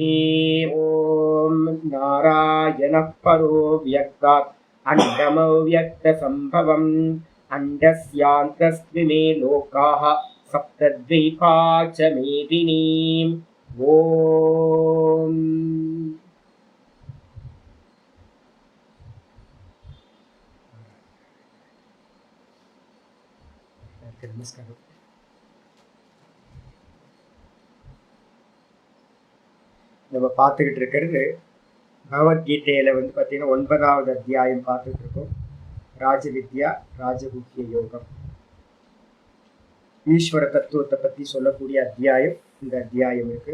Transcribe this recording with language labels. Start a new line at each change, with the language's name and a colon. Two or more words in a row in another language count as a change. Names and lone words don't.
Sanskrit: ओम नारायणः परो व्यक्तात् अण्डमव्यक्तसम्भवम् अण्डस्यान्तस्मिमे लोकाः सप्तद्वीपा च मेदिनीम्।
Hindi: ओम नमस्कार।
Tamil: நம்ம பார்த்துக்கிட்டு இருக்கிறது பகவத்கீதையில பார்த்தீங்கன்னா 9வது அத்தியாயம் பார்த்துட்டு இருக்கோம். ராஜவித்யா ராஜகுஹ்ய யோகம், ஈஸ்வர தத்துவத்தை பற்றி சொல்லக்கூடிய அத்தியாயம் இந்த அத்தியாயம் இருக்கு.